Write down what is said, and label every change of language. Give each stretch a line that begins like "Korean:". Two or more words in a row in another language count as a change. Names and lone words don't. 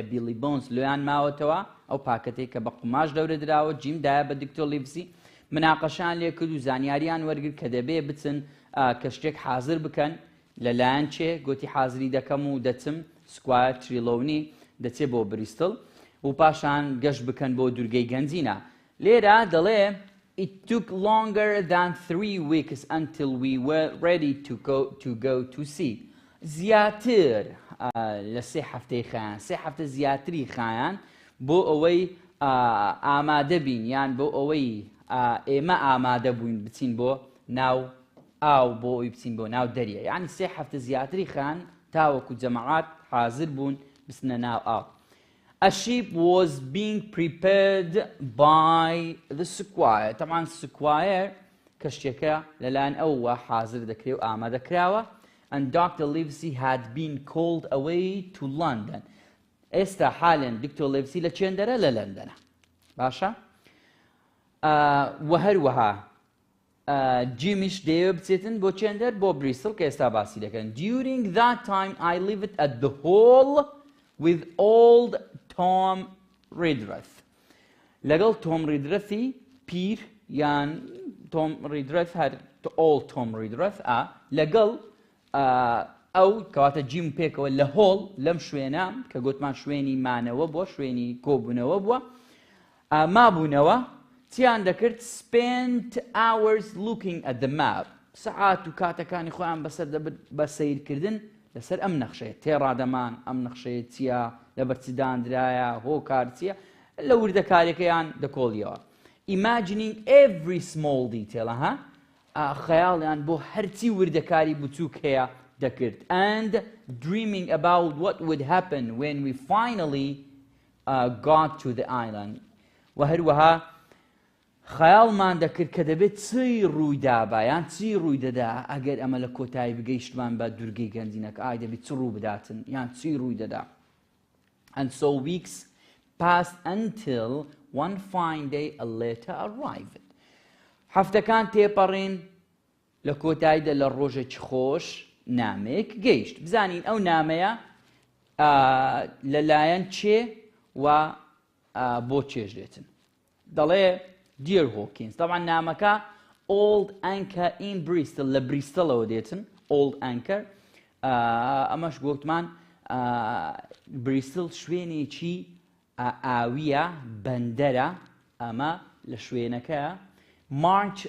Central Kurdish: بیلی بۆنز لۆیان ماوەتەوە ئەو پاکەتێک کە بە قوماش دەورە درراوە جیمدایە بە دکتۆر لیڤسی مناقەشان لێ کرد و زانیاریان وەرگرت کە دەبێ بچن کە شتێک حازر بکەن لەلایەن چێ گوتی حازری دەکەم و دەچم سکوایر تریلۆنی دەچێ بۆ بریستڵ و پاشان گەشت بکەن بۆ دوورگەی گەنجینە لێرە دەڵێ
English: It took longer than 3 weeks until we were ready to go to sea.
Central Kurdish: زیاتر لە 3 هەفتەی خایان 3 هەفتە زیاتری خایان بۆ ئەوەی ئامادە بین یان بۆ ئەوەی ئێمە ئامادە بووین بچین بۆ ناو ئاو بۆ ئەوی بچین بۆ ناو دەریە یعنی 3 هەفتە زیاتری خایان تاوەکو جەماعات حازر بوون بچنە ناو ئاو.
English: A ship was being prepared by the squire.
Central Kurdish: طبعا squire کەشتێکە لەلایەن ئەوە حازر دەکرێت و ئامادەکراوە.
English: And Dr. Livesey had been called away to London.
Central Kurdish: ئێستا حالێن دکتۆر لیڤسی لە چێندەرە لە لەندەنە. باشە؟ و هەروەها جیمیش دەیەوێ بچێتن بۆ چێندەر بۆ بریستڵ کە ئێستا باسی دەکەن.
English: During that time I lived at the Hall with old Tom Redruth.
Central Kurdish: لەگەڵ تۆم ریدرەثی پیر یان تۆم ریدرەث هەر
English: old Tom Redruth
Central Kurdish: لەگەڵ ئەو کەواتە جیم پێکەوە لە هۆڵ لەم شوێنە کە گوتمان شوێنی مانەوە بووە شوێنی کۆبوونەوە بووە مابوونەوە چیان دەکرد
English: spent hours looking at the map
Central Kurdish: سەعات و کاتەکانی خۆیان بەسەر دەبن بە سەیرکردن لەسەر ئەم نەخشەیە تێڕادەمان ئەم نەخشەیە چییە لەبەرچی دانرایە هۆکار چییە لە وردەکاریەکەیان دەکۆڵیەوە
English: imagining every small detail
Central Kurdish: خەیاڵیان بۆ هەرچی وردەکاری بچووک هەیە دەکرد
English: and dreaming about what would happen when we finally got to the island
Central Kurdish: و هەروەها خەیاڵمان دەکرد کە دەبێت چی ڕوویدا یان چی ڕووی دەدا ئەگەر ئەمە لە کۆتایی بگەیشتمان بە دوورگەی گەنجینەکە ئای دەبێت چ ڕوو بداتن یان چی ڕووی دەدا.
English: And so weeks passed until one fine day a letter arrived.
Central Kurdish: هەفتەکان تێپەڕین لە کۆتاییدا لە ڕۆژێکی خۆش نامەیەک گەیشت بزانین ئەو نامەیە لەلایەن چێ و بۆ چێژ دێتن دەڵێ Dear Hawkins طبعا نامەکە Old Anchor in Bristol لە بریستڵەوە دێتن Old Anchor ئەمەش گوتمان بریستڵ شوێنێکی ئاویە بەندەرە ئەمە لە شوێنەکە March